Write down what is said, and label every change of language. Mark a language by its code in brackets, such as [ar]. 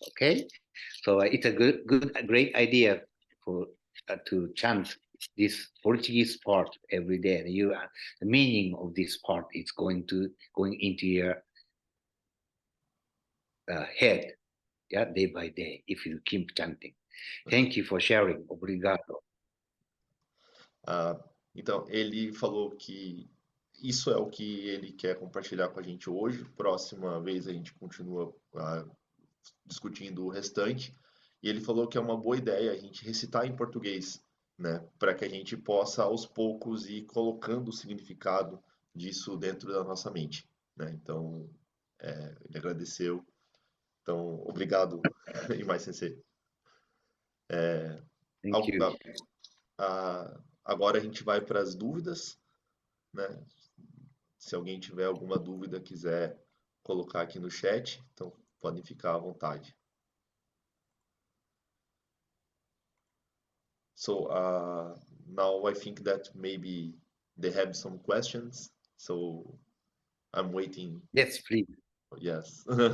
[en] Okay, so it's a great idea for to chant this Portuguese part every day. And the meaning of this part is going into your head, yeah, day by day if you keep chanting. Thank you for sharing. Obrigado. [pt] Então, ele falou que isso é o que ele quer compartilhar com a gente hoje. Próxima vez a gente continua discutindo o restante. E ele falou que é uma boa ideia a gente recitar em português, né? Para que a gente possa, aos poucos, ir colocando o significado disso dentro da nossa mente, né? Então, ele agradeceu. Então, obrigado, Imai Sensei. [en] Thank you. [pt] Agora a gente vai para as dúvidas, né? Se alguém tiver alguma dúvida, quiser colocar aqui no chat, então podem ficar à vontade. [en] So now I think that maybe they have some questions, so I'm waiting. Yes, please. Yes.